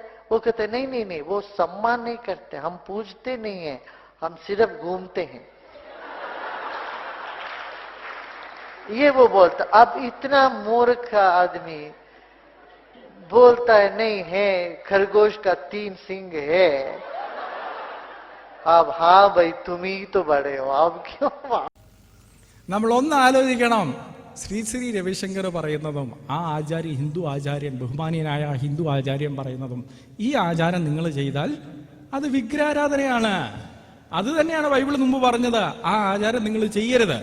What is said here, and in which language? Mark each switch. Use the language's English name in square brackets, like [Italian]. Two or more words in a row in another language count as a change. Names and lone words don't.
[Hindi] वो कहते नहीं, वो सम्मान नहीं करते, हम पूजते नहीं है, हम सिर्फ घूमते हैं, ये वो बोलता। अब इतना मूर्ख आदमी बोलता है नहीं है, खरगोश का 3 सिंग है। अब हाँ भाई तुम ही तो बड़े हो, अब क्यों? [Malayalam] നമ്മൾ ഒന്ന് ആലോചിക്കണം. ശ്രീ രവിശങ്കർ പറയുന്നതും ആ ആചാര്യ ഹിന്ദു ആചാര്യൻ, ബഹുമാനീയനായ ഹിന്ദു ആചാര്യൻ പറയുന്നതും, ഈ ആചാരം നിങ്ങൾ ചെയ്താൽ അത് വിഗ്രഹാരാധനയാണ്. അത് തന്നെയാണ് ബൈബിൾ മുമ്പ് പറഞ്ഞത്. ആ ആചാരം നിങ്ങൾ ചെയ്യരുത്.